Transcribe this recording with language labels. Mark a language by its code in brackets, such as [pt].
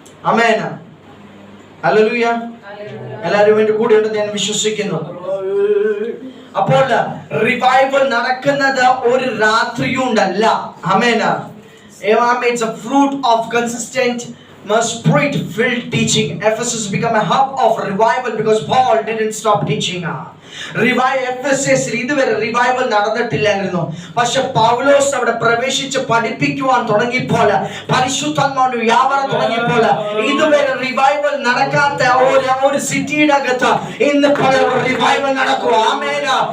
[ml] ആമേൻ, hallelujah. എല്ലാവരും എന്റെ കൂടെ ഉണ്ടെന്ന് ഞാൻ വിശ്വസിക്കുന്നു. അപ്പോൾ റിവൈവൽ നടക്കുന്നത് ഒരു രാത്രിയുണ്ടല്ല. ആമേൻ. [en] It's a fruit of consistent spirit-filled teaching. Ephesus became a hub of revival because Paul didn't stop teaching. [ml] എഫെസസിൽ ഇതുവരെ റിവൈവൽ നടന്നിട്ടില്ലായിരുന്നു. പക്ഷെ പൗലോസ് അവിടെ പ്രവേശിച്ച് പഠിപ്പിക്കുവാൻ തുടങ്ങിയപ്പോൾ, പരിശുദ്ധാത്മാവിന്റെ വ്യാപാരം തുടങ്ങിയപ്പോൾ, ഇതുവരെ റിവൈവൽ നടക്കാത്ത ഒരു സിറ്റിയുടെ അകത്ത് ഇന്ന് പകൽ റിവൈവൽ നടക്കുക. ആമേൻ.